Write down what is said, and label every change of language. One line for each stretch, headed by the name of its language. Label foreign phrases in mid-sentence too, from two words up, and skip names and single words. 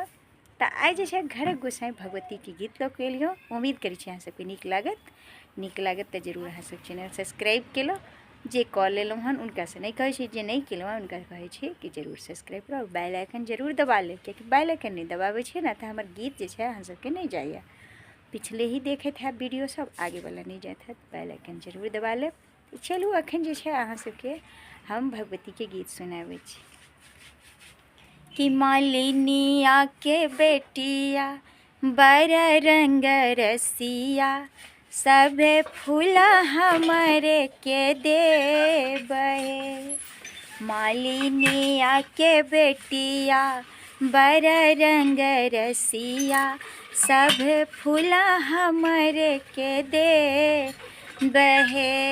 Maithili: तो आई जे घरक गोसाई भगवती के गीत लऽ के एलियो। उम्मीद करी अहाँ सबके निक लागत तो जरूर अहाँ सब चैनल सब्सक्राइब केलो। जे कऽ लेलहुँ हन उनका से नहीं कहै छी, जे नहीं केलहुँ हन उनका कहै छी कि जरूर सब्सक्राइब करो और
English: bell icon
Maithili: जरूर दबा ले, क्योंकि
English: bell icon
Maithili: नहीं दबाबै छी ना तो हमार गीत जे अहाँ सबके नहीं जाइए। पिछले ही देखत है वीडियो सब, आगे वाला नहीं जात है,
English: bell icon
Maithili: जरूर दबा ले। चलू अखन जे अहाँ सबके हम भगवती के गीत सुनाबै छी। कि मालिनिया के बेटिया बड़ रंग रसिया, सबे फूला हमारे के देबे। मालिनिया के बेटिया बड़ रंग रसिया, सब फूला हमारे के देबे।